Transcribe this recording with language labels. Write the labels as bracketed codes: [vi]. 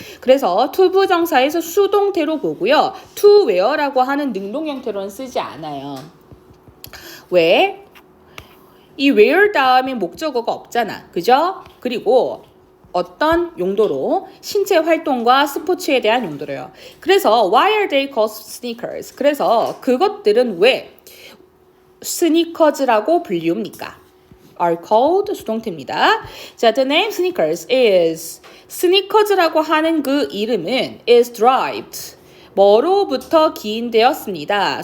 [ko] 그래서 to 부정사에서 수동태로 보고요. to wear라고 하는 능동 형태로는 쓰지 않아요. 왜? 이 wear 다음에 목적어가 없잖아. 그죠? 그리고 어떤 용도로 신체 활동과 스포츠에 대한 용도로요. 그래서 [en] why are they called sneakers? [ko] 그래서 그것들은 왜 스니커즈라고 불리웁니까? are called 수동태입니다. 자, [en] the name sneakers is [ko] 스니커즈라고 하는 그 이름은 is derived 뭐로부터 기인되었습니다.